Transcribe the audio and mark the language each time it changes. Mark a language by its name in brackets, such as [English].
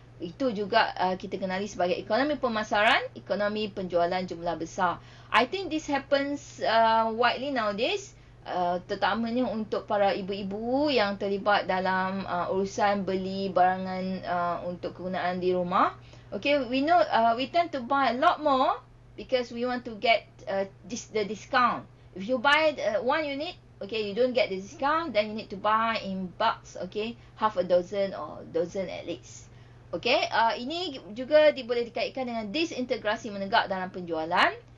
[Malay] Itu juga kita kenali sebagai ekonomi pemasaran, ekonomi penjualan jumlah besar. [English] I think this happens widely nowadays. [Malay] Terutamanya untuk para ibu-ibu yang terlibat dalam urusan beli barangan untuk kegunaan di rumah. [English] Okay, we know we tend to buy a lot more because we want to get the discount. If you buy 1 unit, okay, you don't get the discount, then you need to buy in bulks, okay, half a dozen or dozen at least. [Malay] Okay, ini juga boleh dikaitkan dengan disintegrasi menegak dalam penjualan.